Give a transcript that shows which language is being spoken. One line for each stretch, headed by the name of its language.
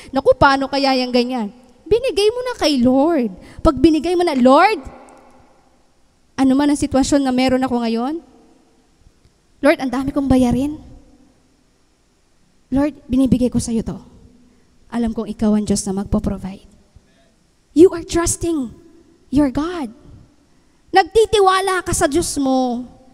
Filipino: Naku, paano kaya yung ganyan? Binigay mo na kay Lord. Pag binigay mo na, Lord, ano man ang sitwasyon na meron ako ngayon? Lord, ang dami kong bayarin. Lord, binibigay ko sa iyo to. Alam kong ikaw ang Diyos na magpo-provide.
English: You are trusting your God.
Filipino: Nagtitiwala ka sa Diyos mo.